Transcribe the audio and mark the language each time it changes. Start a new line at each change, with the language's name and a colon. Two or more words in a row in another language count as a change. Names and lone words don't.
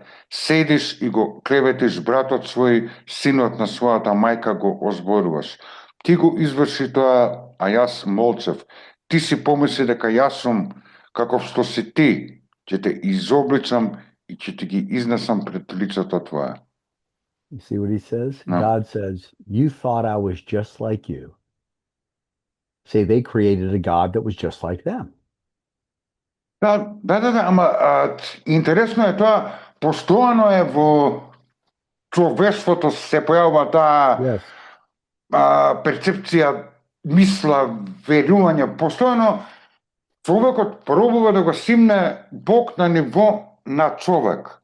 Macedonian: Седиш и го клеветиш братот свој, синот на својата мајка го озборуваш. Ти го изврши тоа, а јас молчев. Ти си помисли дека јас сум каков што си ти, ќе те изобличам и ќе ти ги изнесам пред лицето твое.
English: You see what he says? No. God says, you thought I was just like you. Say they created a God that was just like them.
Macedonian: Да, ама интересно е тоа, постојано е во човештвото се појавува таа
English: Yes.
Macedonian: перцепција, мисла, верување. Постојано човекот пробува да го симне Бог на ниво на човек,